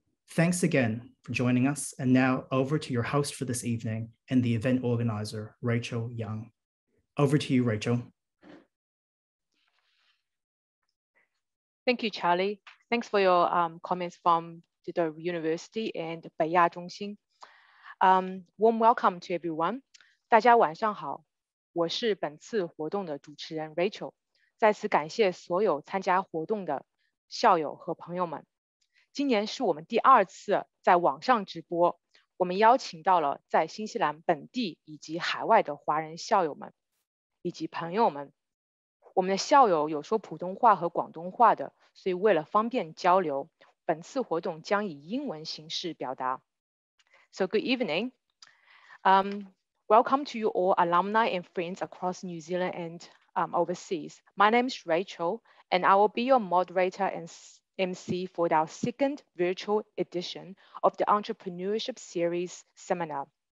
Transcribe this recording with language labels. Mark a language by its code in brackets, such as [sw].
[en] Thanks again for joining us. And now over to your host for this evening and the event organizer, Rachel Young. Over to you, Rachel. Thank you, Charlie. Thanks for your comments from the university and 北亚中心。 Warm welcome to everyone. [zh] 大家晚上好，我是本次活动的主持人 Rachel。再次感谢所有参加活动的校友和朋友们。今年是我们第2次在网上直播，我们邀请到了在新西兰本地以及海外的华人校友们以及朋友们。我们的校友有说普通话和广东话的，所以为了方便交流，本次活动将以英文形式表达。 [en] So good evening. Welcome to you all alumni and friends across New Zealand and overseas. My name is Rachel, and I will be your moderator and MC for our second virtual edition of the Entrepreneurship Series seminar.